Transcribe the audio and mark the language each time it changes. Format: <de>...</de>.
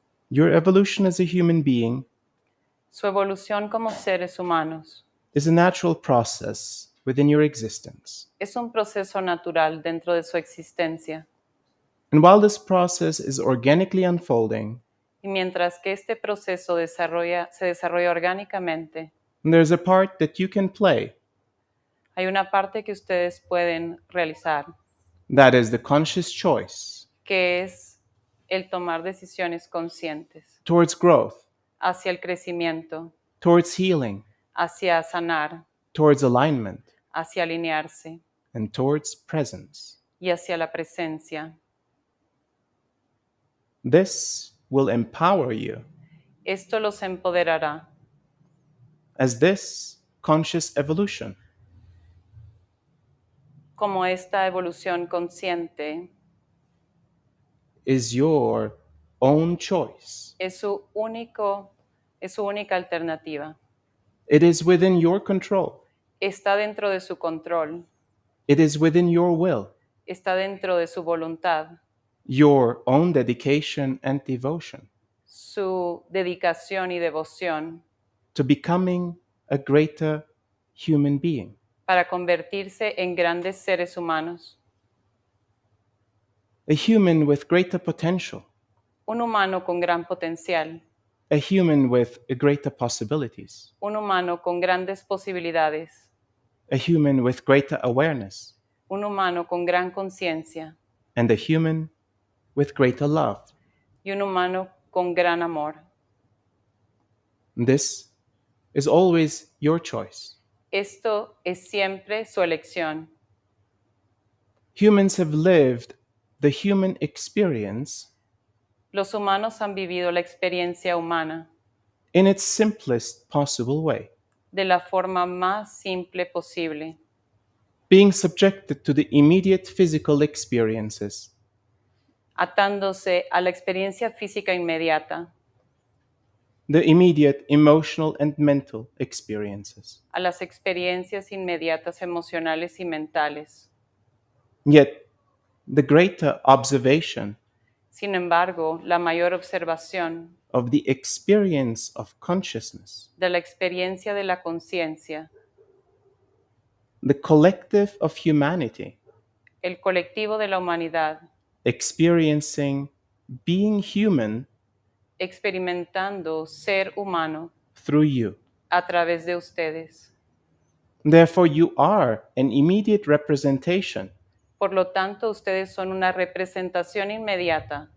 <en>Your evolution as a human being</en> <es>Su evolución como seres humanos</es> <en>is a natural process within your existence.</en> <es>es un proceso natural dentro de su existencia.</es> <en>And while this process is organically unfolding,</en> <es>Y mientras que este proceso se desarrolla orgánicamente,</es> <en>there's a part that you can play.</en> <es>hay una parte que ustedes pueden realizar,</es> <en>That is the conscious choice</en> <es>que es el tomar decisiones conscientes</es> <en>towards growth,</en> <es>hacia el crecimiento,</es> <en>towards healing,</en> <es>hacia sanar,</es> <en>towards alignment,</en> <es>hacia alinearse</es> <en>and towards presence.</en> <es>y hacia la presencia.</es> <en>This will empower you</en> <es>Esto los empoderará,</es> <en>as this conscious evolution</en> <es>como esta evolución consciente</es> <en>is your own choice.</en> <es>es su única alternativa.</es> <en>It is within your control.</en> <es>Está dentro de su control,</es> <en>It is within your will,</en> <es>está dentro de su voluntad,</es> <en>your own dedication and devotion</en> <es>su dedicación y devoción</es> <en>to becoming a greater human being.</en> <es>para convertirse en grandes seres humanos.</es> <en>A human with greater potential,</en> <es>Un humano con gran potencial,</es> <en>a human with greater possibilities,</en> <es>un humano con grandes posibilidades,</es> <en>a human with greater awareness,</en> <es>un humano con gran conciencia</es> <en>and a human with greater love.</en> <es>y un humano con gran amor.</es> <en>This is always your choice.</en> <es>Esto es siempre su elección.</es> <en>Humans have lived the human experience</en> <es>Los humanos han vivido la experiencia humana</es> <en>in its simplest possible way,</en> <es>de la forma más simple posible,</es> <en>being subjected to the immediate physical experiences,</en> <es>atándose a la experiencia física inmediata,</es> <en>the immediate emotional and mental experiences.</en> <es>a las experiencias inmediatas emocionales y mentales.</es> <en>Yet, the greater observation</en> <es>Sin embargo, la mayor observación</es> <en>of the experience of consciousness,</en> <es>de la experiencia de la conciencia,</es> <en>the collective of humanity,</en> <es>el colectivo de la humanidad,</es> <en>experiencing being human</en> <es>experimentando ser humano</es> <en>through you.</en> <es>a través de ustedes.</es> <en>Therefore, you are an immediate representation</en> <es>Por lo tanto, ustedes son una representación inmediata</es>